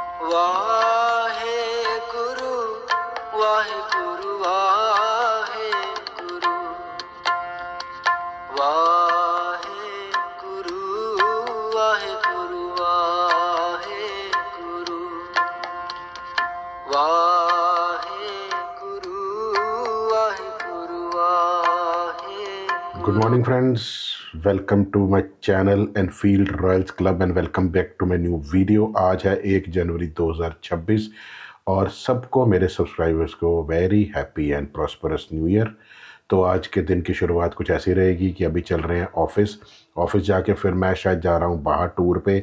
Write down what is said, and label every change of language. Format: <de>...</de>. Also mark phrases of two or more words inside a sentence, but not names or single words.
<en>वाहे गुरु वाहे गुरु वाहे गुरु वाहे गुरु वाहे गुरु वाहे गुरु वाहे गुरु वाहे गुरु वाहे। Good morning friends, welcome to my channel Enfield Royals Club and welcome back to my new video.</en> <hi>आज है 1 जनवरी 2026 और सबको मेरे सब्सक्राइबर्स को</hi> <en>very happy and prosperous new year.</en> <hi>तो आज के दिन की शुरुआत कुछ ऐसी रहेगी कि अभी चल रहे हैं ऑफिस जाके फिर मैं शायद जा रहा हूँ बाहर टूर पे।</hi>